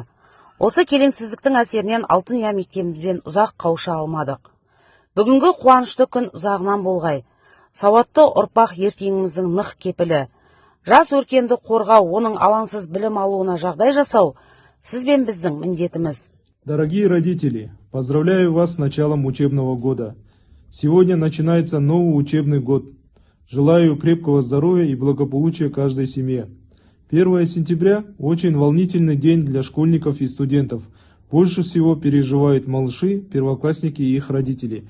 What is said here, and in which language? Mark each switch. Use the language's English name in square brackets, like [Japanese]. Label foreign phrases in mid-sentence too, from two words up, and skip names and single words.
[Kazakh] Осы келеңсіздіктің әсерінен Алтын Ұя мектебімізбен ұзақ қауыша алмадық. Бүгінгі қуанышты күн ұзағынан болғай. Сауатты ұрпақ ертеңіміздің нық кепілі. Жас өркенді қорғау, оның алаңсыз білім алуына жағдай жасау сіз бен біздің міндетіміз. [Russian] Дорогие родители, поздравляю вас с началом учебного года. Сегодня начинается новый учебный год. Желаю крепкого здоровья и благополучия каждой семье. 1 сентября – очень волнительный день для школьников и студентов. Больше всего переживают малыши, первоклассники и их родители.